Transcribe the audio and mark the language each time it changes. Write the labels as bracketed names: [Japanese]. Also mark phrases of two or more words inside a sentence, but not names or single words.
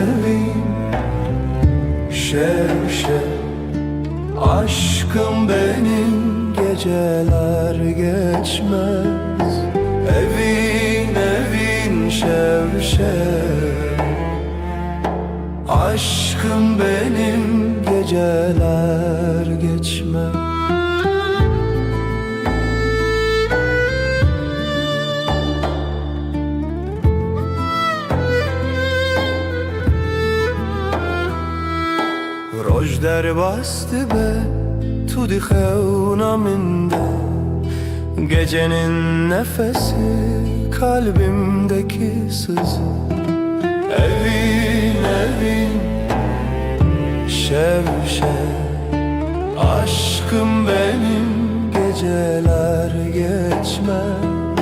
[Turkish] şev aşkım benim geceler geçmez [Kurdish] evin şev [Turkish] aşkım benim geceler geçmez. [Kurdish] Roj derbastı be tu di xevna minde, [Turkish] gecenin nefesi kalbimdeki sızı. [Kurdish] Evin evin şev şev, [Turkish] aşkım benim geceler geçmez.